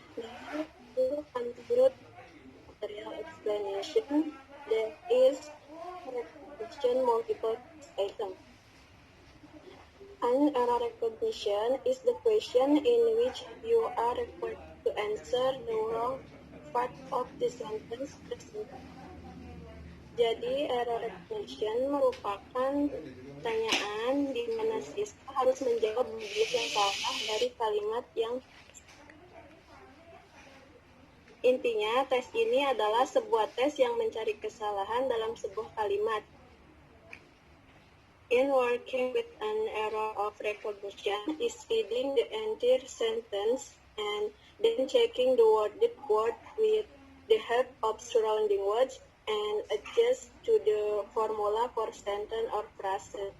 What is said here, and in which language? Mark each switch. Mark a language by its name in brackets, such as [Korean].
[English] Now, to conclude material explanation, there is recognition multiple item. An error recognition is the question in which you are required to answer the wrong part of the sentence present. [Indonesian] Jadi, error recognition merupakan pertanyaan di mana siswa harus menjawab bagian yang salah dari kalimat yang intinya, tes ini adalah sebuah tes yang mencari kesalahan dalam sebuah kalimat. [English] In working with an error of recognition is reading the entire sentence and then checking the worded word with the help of surrounding words and adjust to the formula for sentence or phrase.